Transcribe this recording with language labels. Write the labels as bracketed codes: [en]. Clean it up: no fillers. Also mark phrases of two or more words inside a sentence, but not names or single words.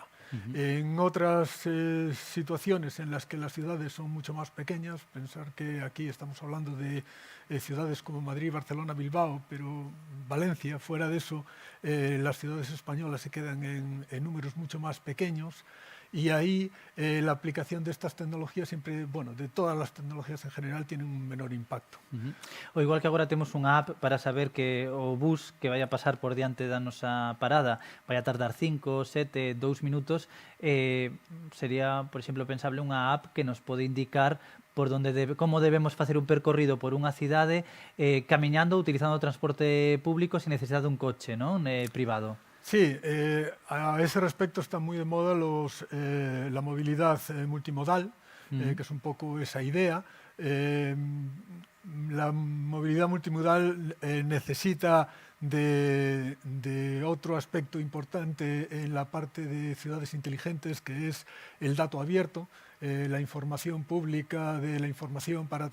[es] En otras situaciones en las que las ciudades son mucho más pequeñas, pensar que aquí estamos hablando de ciudades como Madrid, Barcelona, Bilbao, pero Valencia, fuera de eso, las ciudades españolas se quedan en números mucho más pequeños. Y ahí la aplicación de estas tecnologías siempre, bueno, de todas las tecnologías en general, tiene un menor impacto. [gl] O igual que agora temos unha app para saber que o bus que vai a pasar por diante da nosa parada vai a tardar 5, 7, 2 minutos, sería, por exemplo, pensable unha app que nos pode indicar por como debemos facer un percorrido por unha cidade camiñando, utilizando o transporte público sin necesidade dun coche, non? Privado. [es] Sí, a ese respecto está muy de moda la movilidad multimodal, que es un poco esa idea. La movilidad multimodal necesita de otro aspecto importante en la parte de ciudades inteligentes, que es el dato abierto, la información pública de la información para